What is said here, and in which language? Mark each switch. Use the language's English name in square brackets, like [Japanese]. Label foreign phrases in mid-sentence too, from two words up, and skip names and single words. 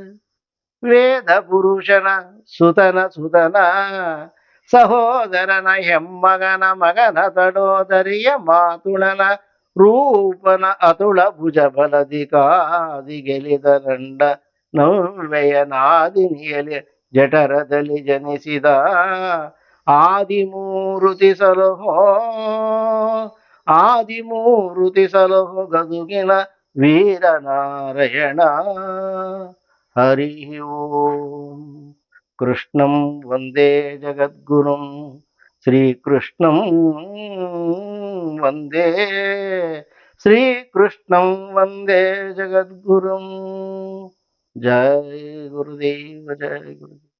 [Kannada] ವೇದ ಪುರುಷನ ಸುತನ ಸುತನ, ಸಹೋದರನ ಹೆಮ್ಮಗನ ಮಗನ ತಡೋದರಿಯ ಮಾತುಳನ ರೂಪನ ಅತುಳ ಭುಜ ಬಲದಿ ಕಾದಿ ಗೆಲಿದ ರಂಡ ನವ್ವೆಯ ನಾದಿನಿಯಲಿ ಜಠರದಲ್ಲಿ ಜನಿಸಿದ. ಆದಿಮೂರುತಿ ಸಲಹೋ, ಆದಿಮೂರುತಿ ಸಲಹೋ ಗದುಗಿನ ವೀರನಾರಾಯಣ. [Sanskrit] ಹರಿ ಓಂ. ಕೃಷ್ಣಂ ವಂದೇ ಜಗದ್ಗುರುಂ, ಶ್ರೀಕೃಷ್ಣಂ ವಂದೇ, ಶ್ರೀಕೃಷ್ಣಂ ವಂದೇ ಜಗದ್ಗುರುಂ. ಜಯ ಗುರುದೇವ, ಜಯ ಗುರುದೇವ.